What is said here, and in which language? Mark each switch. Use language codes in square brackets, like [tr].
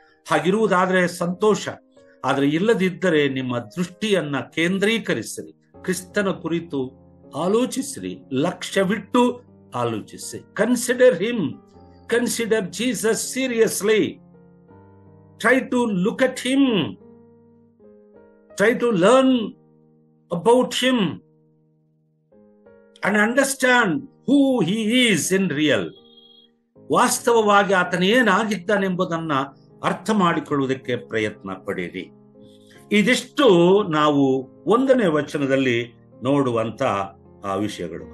[kn] ಹಾಗಿರುವುದಾದ್ರೆ ಸಂತೋಷ. ಆದ್ರೆ ಇಲ್ಲದಿದ್ದರೆ ನಿಮ್ಮ ದೃಷ್ಟಿಯನ್ನ ಕೇಂದ್ರೀಕರಿಸಿರಿ, ಕ್ರಿಸ್ತನ ಕುರಿತು ಆಲೋಚಿಸಿರಿ, ಲಕ್ಷ್ಯವಿಟ್ಟು ಆಲೋಚಿಸಿ. [en] Consider him, consider Jesus seriously. Try to look at him. Try to learn about him and understand who he is in real. [kn] ವಾಸ್ತವವಾಗಿ ಆತನ ಏನಾಗಿದ್ದಾನೆಂಬುದನ್ನ ಅರ್ಥ ಮಾಡಿಕೊಳ್ಳುವುದಕ್ಕೆ ಪ್ರಯತ್ನ ಪಡಿರಿ. ಇದಿಷ್ಟು ನಾವು 1ನೇ ವಚನದಲ್ಲಿ ನೋಡುವಂತ ವಿಷಯಗಳು.